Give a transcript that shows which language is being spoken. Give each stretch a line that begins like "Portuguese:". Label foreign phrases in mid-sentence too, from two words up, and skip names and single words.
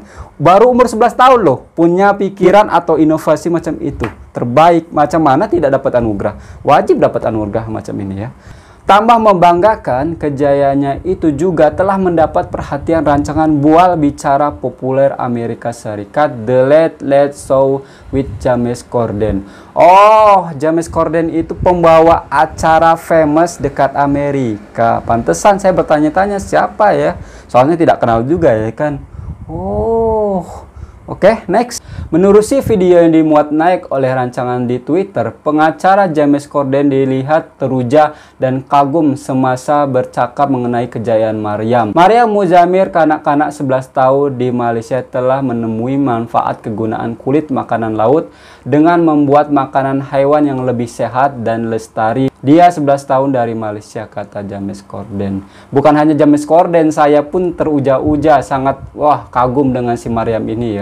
Indonesian: Baru umur 11 tahun loh punya pikiran atau inovasi macam itu. Terbaik, macam mana tidak dapat anugerah? Wajib dapat anugerah macam ini ya.
Malay: Tambah membanggakan, kejayaannya itu juga telah mendapat perhatian rancangan bual bicara populer Amerika Serikat, The Late Late Show with James Corden.
Indonesian: Oh, James Corden itu pembawa acara famous dekat Amerika. Pantesan saya bertanya-tanya siapa ya? Soalnya tidak kenal juga ya kan. Oh, oke, next.
Malay: Menerusi video yang dimuat naik oleh rancangan di Twitter, pengacara James Corden dilihat teruja dan kagum semasa bercakap mengenai kejayaan Mariam. Maria Muzamir, kanak-kanak 11 tahun di Malaysia, telah menemui manfaat kegunaan kulit makanan laut dengan membuat makanan hewan yang lebih sehat dan lestari. Dia 11 tahun dari Malaysia, kata James Corden.
Indonesian: Bukan hanya James Corden, saya pun teruja-uja sangat kagum dengan si Mariam ini ya.